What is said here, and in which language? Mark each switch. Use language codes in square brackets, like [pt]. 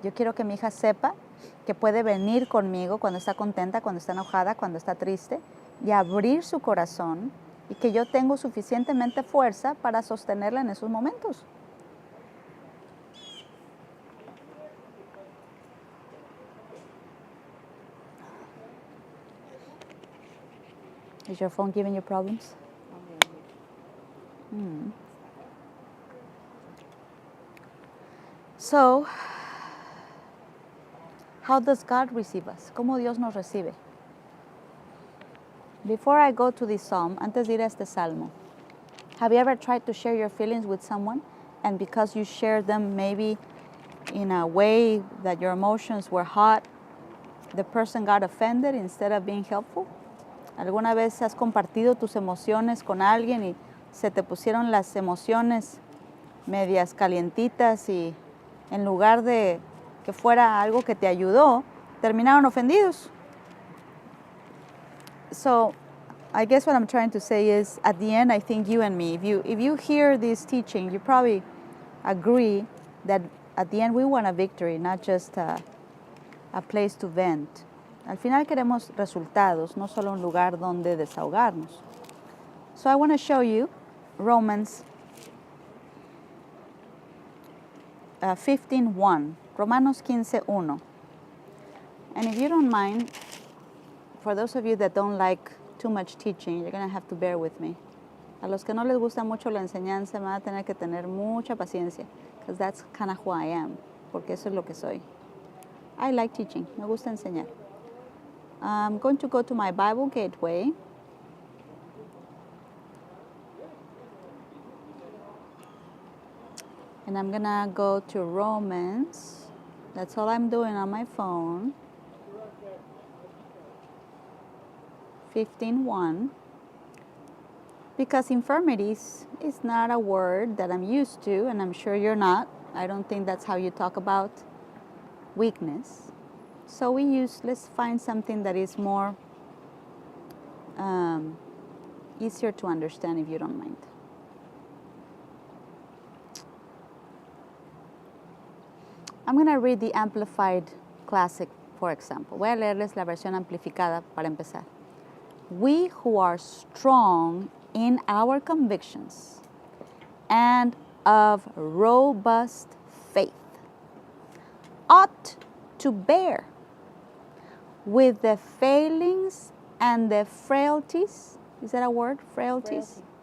[es] Yo quiero que mi hija sepa que puede venir conmigo cuando está contenta, cuando está enojada, cuando está triste, y abrir su corazón, y que yo tengo suficientemente fuerza para sostenerla en esos momentos. [en] Is your phone giving you problems? So, how does God receive us? [es] ¿Cómo Dios nos recibe? [en] Before I go to this psalm, [es] antes de ir a este salmo, [en] have you ever tried to share your feelings with someone, and because you shared them maybe in a way that your emotions were hot, the person got offended instead of being helpful? [es] ¿Alguna vez has compartido tus emociones con alguien y se te pusieron las emociones medias calientitas y en lugar de que fuera algo que te ayudó, terminaron ofendidos? [en] So, I guess what I'm trying to say is, at the end, I think you and me, if you hear this teaching, you probably agree that at the end we want a victory, not just a place to vent. [es] Al final queremos resultados, no solo un lugar donde desahogarnos. [en] So I want to show you Romans 15:1, Romanos 15:1. And if you don't mind, for those of you that don't like too much teaching, you're going to have to bear with me. [es] A los que no les gusta mucho la enseñanza, me van a tener que tener mucha paciencia, [en] because that's kind of who I am, [es] porque eso es lo que soy. [en] I like teaching, [es] me gusta enseñar. [en] I'm going to go to my Bible Gateway. And I'm going to go to Romans. That's all I'm doing on my phone. 15:1. Because infirmities is not a word that I'm used to, and I'm sure you're not. I don't think that's how you talk about weakness. So let's find something that is more easier to understand, if you don't mind. I'm going to read the Amplified Classic, for example. [es] Voy a leerles la versión amplificada para empezar. [en] We who are strong in our convictions and of robust faith ought to bear with the failings and the frailties. Is that a word? Frailties?